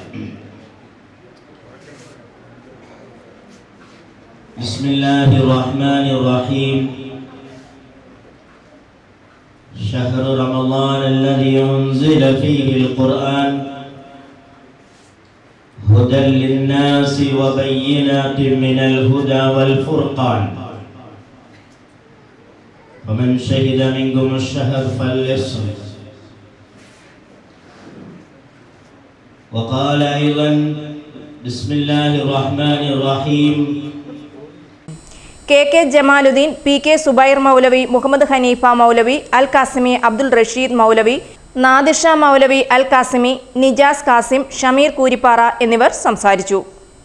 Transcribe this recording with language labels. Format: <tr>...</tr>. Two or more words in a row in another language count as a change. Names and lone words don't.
<ar>بسم الله الرحمن الرحيم شهر رمضان الذي أنزل فيه القرآن هدى للناس وبينات من الهدى والفرقان فمن شهد منكم الشهر فليصم وقال أيضا بسم الله الرحمن الرحيم</ar> <ml>കെ ജമാലുദ്ദീൻ, പി കെ സുബൈർ മൗലവി, മുഹമ്മദ് ഹനീഫ മൗലവി, അൽ കാസിമി, അബ്ദുൾ റഷീദ് മൗലവി, നാദിർ ഷാ മൗലവി, അൽ കാസിമി, നിജാസ് കാസിം, ഷമീർ കൂരിപ്പാറ എന്നിവർ സംസാരിച്ചു.</ml>